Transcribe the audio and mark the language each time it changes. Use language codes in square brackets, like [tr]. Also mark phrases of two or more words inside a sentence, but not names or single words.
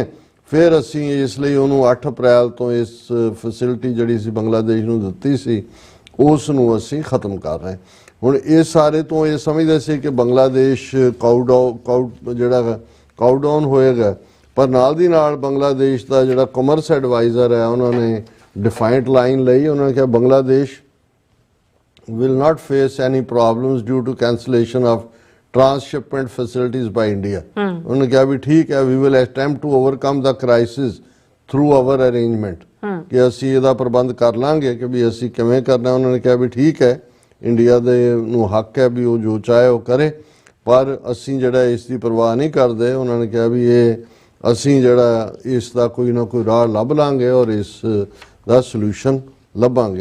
[pa] ਫਿਰ ਅਸੀਂ ਇਸ ਲਈ ਉਹਨੂੰ 8 ਅਪ੍ਰੈਲ ਤੋਂ ਇਸ ਫੈਸਿਲਿਟੀ ਜਿਹੜੀ ਸੀ ਬੰਗਲਾਦੇਸ਼ ਨੂੰ ਦਿੱਤੀ ਸੀ ਉਸ ਨੂੰ ਅਸੀਂ ਖਤਮ ਕਰ ਰਹੇ। ਹੁਣ ਇਹ ਸਾਰੇ ਤੋਂ ਇਹ ਸਮਝਦੇ ਸੀ ਕਿ ਬੰਗਲਾਦੇਸ਼ ਕਾਊਡਾਊਨ ਹੋਏਗਾ, ਪਰ ਨਾਲ ਦੀ ਨਾਲ ਬੰਗਲਾਦੇਸ਼ ਦਾ ਜਿਹੜਾ [en] commerce adviser [pa] ਹੈ ਉਹਨਾਂ ਨੇ [en] defined line [pa] ਲਈ। ਉਹਨਾਂ ਨੇ ਕਿਹਾ [en] ਬੰਗਲਾਦੇਸ਼ will not face any problems due to cancellation of transshipment facilities by India. [pa] ਉਹਨਾਂ ਨੇ ਕਿਹਾ ਵੀ ਠੀਕ ਹੈ, [en] we will attempt to overcome the crisis through our arrangement, [pa] ਕਿ ਅਸੀਂ ਇਹਦਾ ਪ੍ਰਬੰਧ ਕਰ ਲਾਂਗੇ ਕਿ ਵੀ ਅਸੀਂ ਕਿਵੇਂ ਕਰਨਾ। ਉਹਨਾਂ ਨੇ ਕਿਹਾ ਵੀ ਠੀਕ ਹੈ, ਇੰਡੀਆ ਦੇ ਨੂੰ ਹੱਕ ਹੈ ਵੀ ਉਹ ਜੋ ਚਾਹੇ ਉਹ ਕਰੇ, ਪਰ ਅਸੀਂ ਜਿਹੜਾ ਇਸ ਦੀ ਪਰਵਾਹ ਨਹੀਂ ਕਰਦੇ। ਉਹਨਾਂ ਨੇ ਕਿਹਾ ਵੀ ਇਹ ਅਸੀਂ ਜਿਹੜਾ ਇਸ ਦਾ ਕੋਈ ਨਾ ਕੋਈ ਰਾਹ ਲੱਭ ਲਾਂਗੇ ਔਰ ਇਸ ਦਾ ਸੋਲੂਸ਼ਨ ਲੱਭਾਂਗੇ।